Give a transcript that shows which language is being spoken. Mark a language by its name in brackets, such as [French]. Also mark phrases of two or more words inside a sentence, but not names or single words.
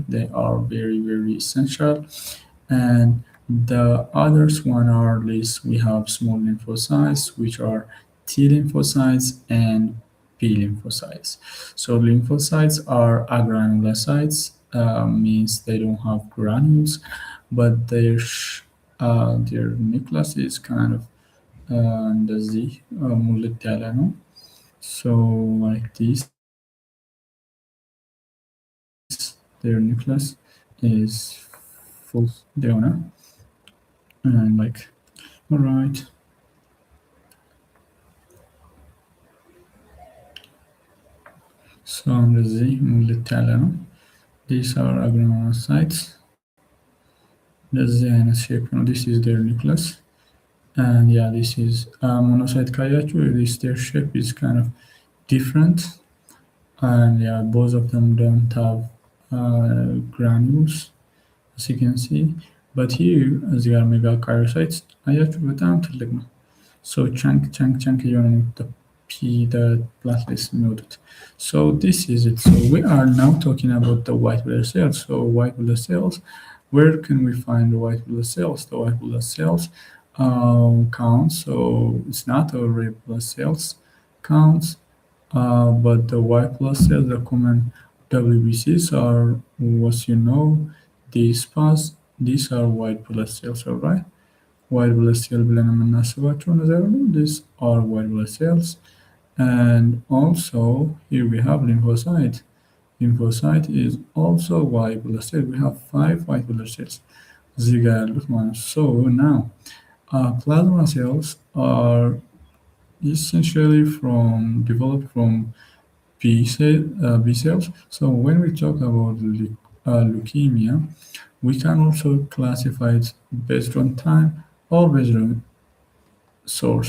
[English] They are very essential. And the others one are list we have small lymphocytes, which are T lymphocytes and B lymphocytes. So lymphocytes are agranulocytes, means they don't have granules, but their nucleus is kind of [Amharic] እንደዚህ ሙልት ያለ ነው. [English] So like this, their nucleus is full የሆነ and like alright. [Amharic] So እንደዚህ ሙልት ያለ ነው. [English] These are agranulocytes. [Amharic] እንደዚህ አይነት shape ነው. [English] This is their nucleus. And yeah, this is monocyte ካያችሁ, this their shape is kind of different. And yeah, both of them don't have granules, as you can see. But here, [Amharic] እዚህ ጋር megakaryocytes አያችሁ በጣም ትልቅ ነው. [English] So chunk [Amharic] እየሆነ ነው [English] the platelets የሚወጡት. So this is it. So we are now talking about the white blood cells. So white blood cells, where can we find the white blood cells? The white blood cells counts. So it's not a red blood cells counts, but the white blood cells, the common WBCs are what you know. These are white blood cells, all right? White blood cell [Amharic] ብለን የምናስባቸው ነገር ነው. [English] These are white blood cells. And also here we have lymphocyte. Lymphocyte is also white blood cell. We have 5 white blood cells. [Amharic] እዚህ ጋር ያሉት ማለት ነው. [English] So now plasma cells are essentially developed from B cells. So when we talk about leukemia, we can also classify it based on time or based on source.